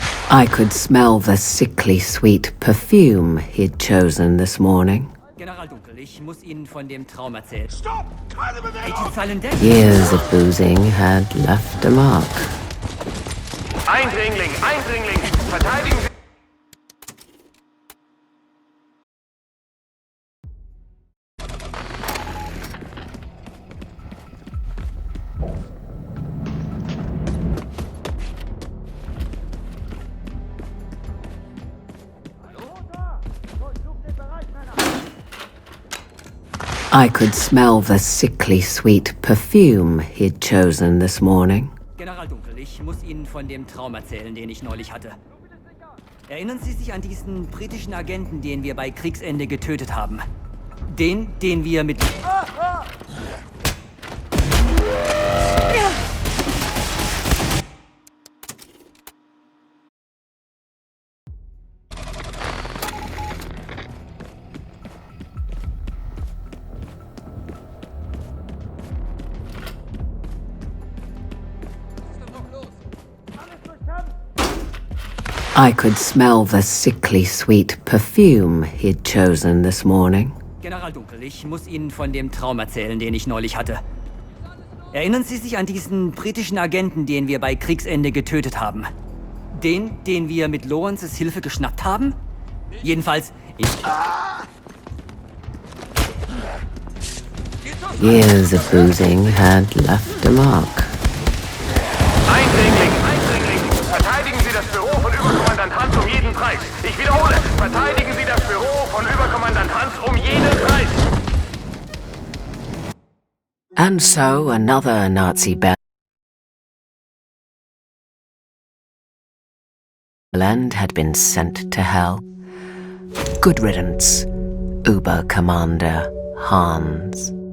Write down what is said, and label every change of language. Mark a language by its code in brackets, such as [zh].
[en] I could smell the sickly sweet perfume he'd chosen this morning. [de] General Dunkel, ich muss Ihnen von dem Traum erzählen. Stopp! Keine Bewegung! [en] Silent Years of boozing had left a mark. [de] Eindringling, Eindringling! Verteidigen Sie... Durchsucht den Bereich, Männer! [en] I could smell the sickly sweet perfume he'd chosen this morning. [de] General Dunkel, ich muss Ihnen von dem Traum erzählen, den ich neulich hatte. Erinnern Sie sich an diesen britischen Agenten, den wir bei Kriegsende getötet haben? Den wir mit... [en] I could smell the sickly sweet perfume he'd chosen this morning. [de] General Dunkel, ich muss Ihnen von dem Traum erzählen, den ich neulich hatte. Erinnern Sie sich an diesen britischen Agenten, den wir bei Kriegsende getötet haben? Den wir mit Lawrences Hilfe geschnappt haben? Jedenfalls, [en] Years of boozing had left a mark. [de] Eindringling, Eindringling! Verteidigen Sie das Büro von Überkommandant Hans um jeden Preis. Ich wiederhole, verteidigen Sie das Büro von Überkommandant Hans um jeden Preis. [en] And so another Nazi bellend had been sent to hell. Good riddance, Uber-Commander Hans.